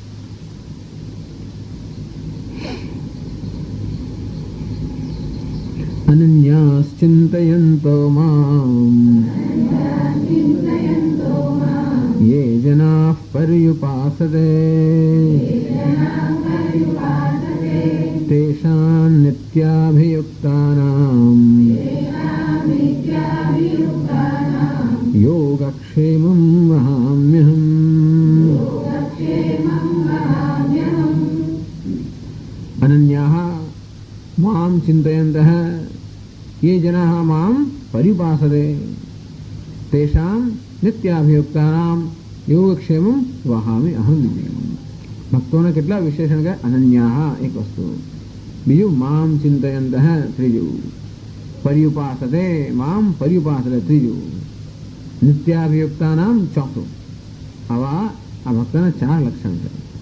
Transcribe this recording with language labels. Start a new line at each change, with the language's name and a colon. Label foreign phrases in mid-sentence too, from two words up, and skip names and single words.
Sanskrit: અનન્યાશ્ચિંતયન્તો મામ યે જનાઃ પર્યુપાસતે તેષાં નિત્યાભિયુક્તાનાં યોગક્ષેમં વહામ્યહम्. અનન્યાઃ મામ ચિંતયन्तઃ ये जनाः मां परिपासते तेषां नित्याभियुक्तानां योगक्षेमं वहामि अहं.
Gujarati: ભક્તોના કેટલા વિશેષણ કહે? અનન્યાઃ એક વસ્તુ, બીજું
Sanskrit: મામ ચિંતયંતઃ
Gujarati: ત્રીજું.
Sanskrit: પર્યુપાસતે મામ પર્યુપાસતે ત્રીજું, નિત્યાભિયુક્તાનામ ચોથું.
Gujarati: આવા આ ભક્તના 4 લક્ષણ છે.